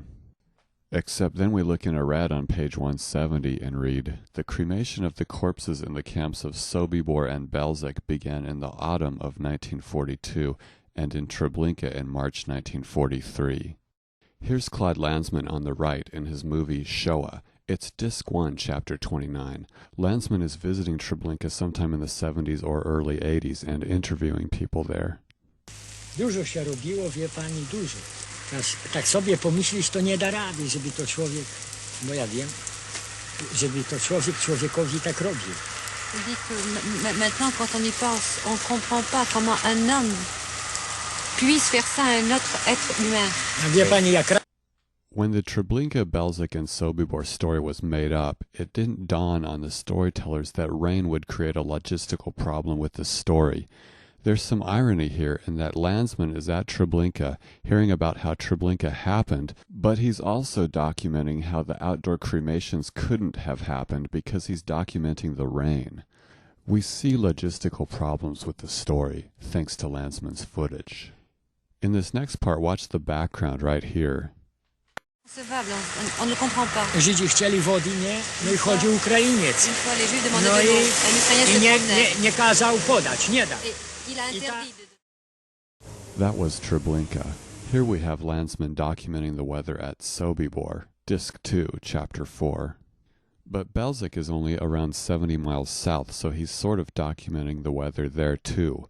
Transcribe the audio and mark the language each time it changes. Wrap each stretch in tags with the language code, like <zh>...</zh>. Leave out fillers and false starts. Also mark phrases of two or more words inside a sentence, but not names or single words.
<en>Except then we look in Arad on page 170 and read, the cremation of the corpses in the camps of Sobibor and Belzec began in the autumn of 1942 and in Treblinka in March 1943. Here's Claude Lanzmann on the right in his movie Shoah. It's Disc 1, Chapter 29. Lanzmann is visiting Treblinka sometime in the 70s or early 80s and interviewing people there.</en> <pl>Dużo się robiło, wie pani, dużo. Tak sobie pomyślisz, to nie da rady, żeby to człowiek, bo ja wiem, żeby to człowiek człowiekowi tak robił.</pl> <fr>Maintenant, quand on y pense, on comprend pas comment un homme puisse faire ça à un autre être humain.</fr> <pl>Wie pani, jak</pl> <en>When the Treblinka, Belzec, and Sobibor story was made up, it didn't dawn on the storytellers that rain would create a logistical problem with the story. There's some irony here in that Lanzmann is at Treblinka, hearing about how Treblinka happened, but he's also documenting how the outdoor cremations couldn't have happened because he's documenting the rain. We see logistical problems with the story, thanks to Lanzmann's footage. In this next part, watch the background right here.</en> <fr>On ne comprend pas.</fr> <pl>Żydzi chcieli wody, nie? No i chodził Ukrainiec. No No i nie kazał podać, nie da.</pl> <en>That was Treblinka. Here we have Lanzmann documenting the weather at Sobibor, Disc 2, Chapter 4. But Belzec is only around 70 miles south, so he's sort of documenting the weather there too.</en>